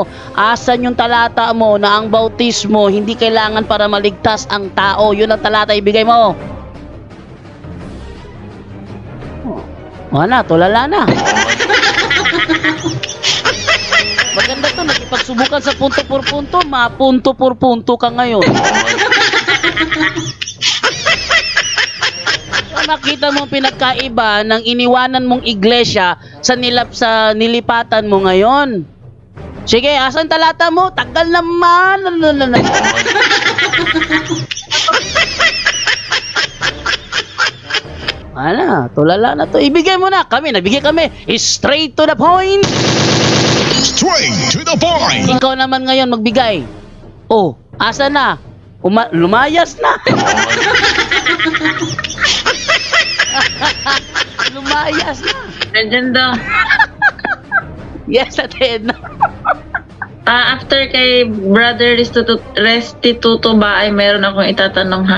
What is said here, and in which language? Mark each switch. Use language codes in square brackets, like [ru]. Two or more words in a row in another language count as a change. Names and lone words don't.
[tl] Asan yung talata mo na ang bautismo hindi kailangan para maligtas ang tao? Yun ang talata, ibigay mo. Wala, tulala na. Maganda to, nakipagsubukan sa [es] punto por punto, [tl] mapunto [es] por punto [tl] ka ngayon. So, nakita mo pinagkaiba ng iniwanan mong iglesia sa nilipatan mo ngayon. Sige, asan talata mo? Tagal naman. Wala, tulala na to. Ibigay mo na. Nagbigay kami. [en] Straight to the point. Straight to the point. [tl] Ikaw naman ngayon magbigay. Oh, asa na? Lumayas na. Lumayas na. Nandiyan daw. Yes, Aten. After kay Brother Restituto ba ay meron akong itatanong ha?